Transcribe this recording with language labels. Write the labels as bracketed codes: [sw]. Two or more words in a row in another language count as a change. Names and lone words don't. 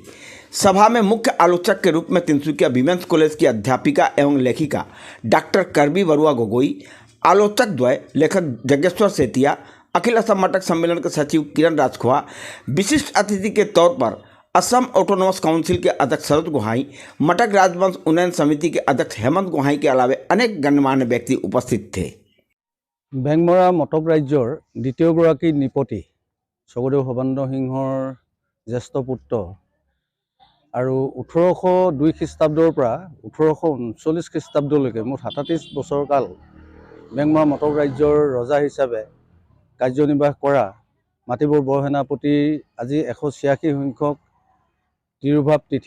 [hi] सभा में मुख्य आलोचक के रूप में तिनसुकिया विमेंस कॉलेज की अध्यापिका एवं लेखिका डॉक्टर करबी बरुआ गोगोई, आलोचक द्वय लेखक जगेश्वर सेतिया, अखिल असम मटक सम्मेलन के सचिव किरण राजखोआ, विशिष्ट अतिथि के तौर पर असम ऑटोनोमस काउंसिल के अध्यक्ष शरद गोहाई, मटक राजवंश उन्नयन समिति के अध्यक्ष हेमंत गोहाई के अलावे अनेक गण्यमान्य व्यक्ति उपस्थित थे। [as] বেংমৰা মটক ৰাজ্যৰ দ্বিতীয়গৰাকী নৃপতি স্বৰ্গদেউ সৰ্বানন্দ সিংহৰ জ্যেষ্ঠ পুত্ৰ আৰু 1802 খ্ৰীষ্টাব্দৰ পৰা 1839 খ্ৰীষ্টাব্দলৈকে মুঠ 37 বছৰ কাল বেংমৰা মটক ৰাজ্যৰ ৰজা হিচাপে কাৰ্যনিৰ্বাহ কৰা মাটিবৰ বৰসেনাপতি আজি 186 সংখ্যক তিৰুভাৱ তিথি।